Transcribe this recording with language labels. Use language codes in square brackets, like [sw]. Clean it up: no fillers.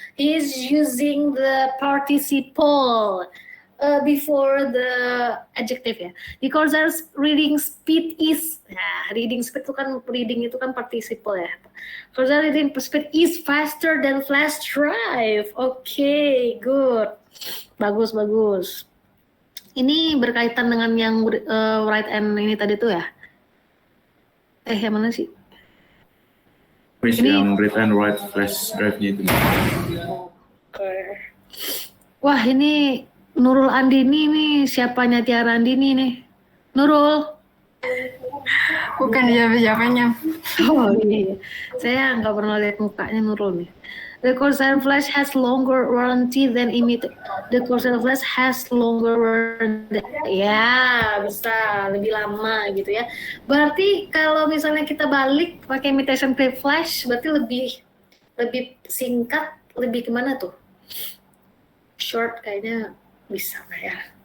[en] He's using the participle before the adjective ya. The Corsair's reading speed is, reading speed [id] itu kan [en] participle ya. Corsair reading speed is faster than flash drive. Okay, good. Bagus. [id] Ini berkaitan dengan yang write and ini tadi tuh ya? Yang mana sih? Miss, yang read and write flash drive-nya itu. Oke. Wah, ini Nurul Andini nih, siapanya Tiara Andini nih? Nurul? Bukan siapa-siapanya. Oh iya. Saya nggak pernah lihat mukanya Nurul nih. [en] The Corsair Flash has longer warranty than The Corsair Flash has longer warranty. [id] Ya, bisa lebih lama gitu ya. Berarti kalau misalnya kita balik pakai imitation clip flash, berarti lebih singkat, lebih kemana tuh? Short kayaknya bisa lah ya.